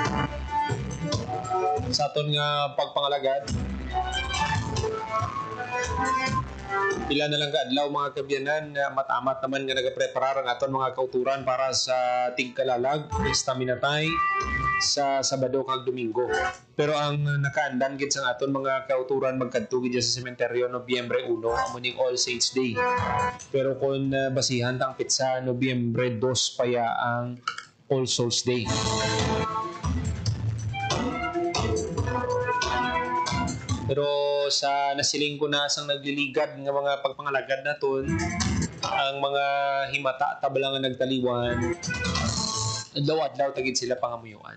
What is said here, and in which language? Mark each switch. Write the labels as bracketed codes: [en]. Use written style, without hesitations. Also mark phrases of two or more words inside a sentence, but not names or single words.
[hil] Sa aton nga pagpangalagad, pila na lang kaadlaw mga kabyanan na matamat naman nga nagapreparar ang aton mga kauturan para sa tigkalalag, Stamina Tay sa Sabado kag Domingo. Pero ang nakaandan gid sa aton mga kauturan magkadto gid sa sementeryo Nobyembre 1 amo ning All Saints Day. Pero kung basihan tang pitsa Nobyembre 2 paya ang All Souls Day. Pero sa nasiling ko na sang nagliligad nga mga pagpangalagad naton, ang mga himata tabla nga nagtaliwan, adlaw-adlaw tagid sila pangamuyuan.